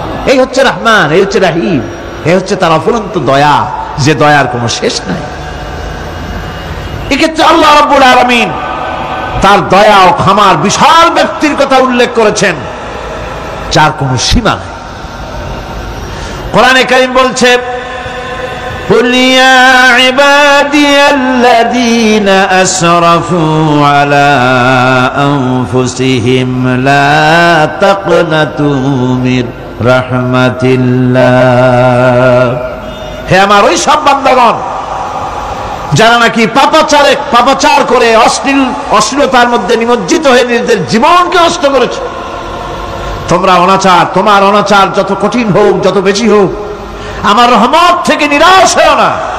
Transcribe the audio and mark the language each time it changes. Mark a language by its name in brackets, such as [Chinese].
[Bangla] এই হচ্ছে রহমান, এই হচ্ছে রহিম, এই হচ্ছে তার অফুরন্ত দয়া, যে দয়ার কোনো শেষ নাই। এক্ষেত্রে আল্লাহ রাব্বুল আলামিন তার দয়া ও ক্ষমার বিশাল ব্যক্তির কথা উল্লেখ করেছেন, যার কোনো সীমা নেই। কোরআনে কারীম বলছে, [Arabic] قل يا عبادي الذين أسرفوا على أنفسهم لا تقنطوا من رحمة الله। [Bangla] হে আমার ওই সব বান্দাগণ যারা নাকি পাপাচার করে অশ্লীলতার মধ্যে নিমজ্জিত হয়ে নিজেদের জীবনকে নষ্ট করেছে, তোমার অনাচার যত কঠিন হোক, যত বেশি হোক, আমার রহমত থেকে নিরাশ হয় না।